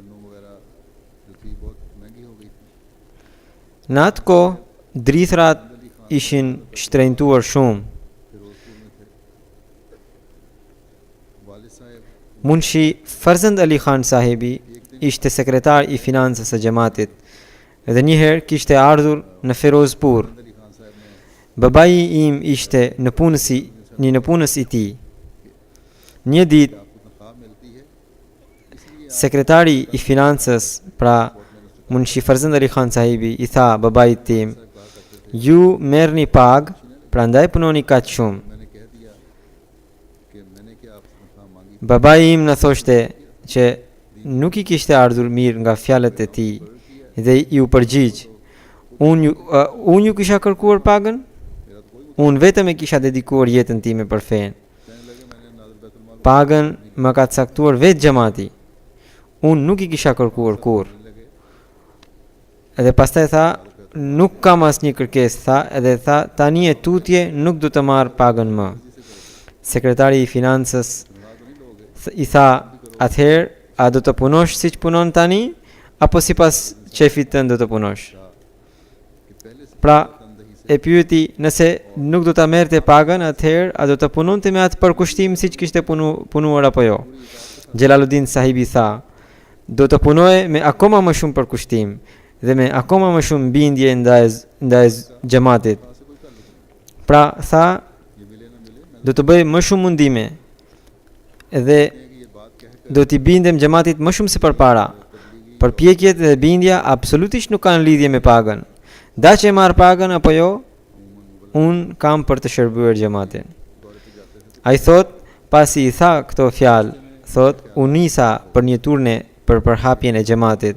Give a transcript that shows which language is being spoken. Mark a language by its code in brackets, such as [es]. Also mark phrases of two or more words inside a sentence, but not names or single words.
[sq] Në atë kohë drithrat ishin shtrenjtuar shumë. Munshi Farzand Ali Khan sahibi ishte sekretar i financës së xhamatit Edhe një herë kishte ardhur në Ferozpur. [ur] علی خان صاحب نے [sq] Babai im ishte një nëpunës i tij. Një ditë [ur] آپ کو تنخواہ ملتی ہے اس لیے [sq] sekretari i financës, pra Munshi Farzand Ali Khan sahibi, i tha babait tim, [ur] کہا کرتے تھے [sq] ju merrni pag, prandaj punoni kaq shumë. [ur] میں نے کہہ دیا کہ میں نے کیا آپ سے تنخواہ مانگی [sq] Babai im na thoshte që nuk i kishte ardhur mirë nga fjalët e tij dhe i u përgjigj. Unë ju kisha kërkuar pagën? [ur] میرا تو کوئی [sq] Unë vetëm e kisha dedikuar jetën time për fen. [ur] کہنے لگے میں نے ناظر بیت المال [sq] Pagën më ka caktuar vetë xhamati. Unë nuk i kisha kërkuar kur. [ur] लगे [sq] Edhe pastaj tha, nuk kam asnjë kërkesë, tha, edhe tha, tani e tutje nuk do të marr pagën më. Sekretari i financës i tha, atëherë a do të punosh siç punon tani apo sipas shefit tënd do të punosh? [ur] کہ پہلے سے [sq] Pra [ur] تندہی سے [sq] e pyeti, nëse nuk do ta merrte pagën, atëherë a do të punonte me atë përkushtim siç kishte punuar apo jo? Jalaluddin sahibi tha, do të punoje me akoma më shumë përkushtim dhe me akoma më shumë bindje ndaj xhamatit. Pra tha, [ur] یہ ملے نہ ملے میں [sq] do të bëj më shumë mundime dhe [ur] کہ یہ بات کہہ [sq] do t'i bindem xhamatit më shumë se përpara. Përpjekjet dhe bindja absolutisht nuk kanë lidhje me pagën. Da që e marr pagën apo jo, unë kam për të shërbyer xhamatin. Ai thot, pasi i tha këto fjalë, thot, u nisa për një turne për përhapjen e xhamatit.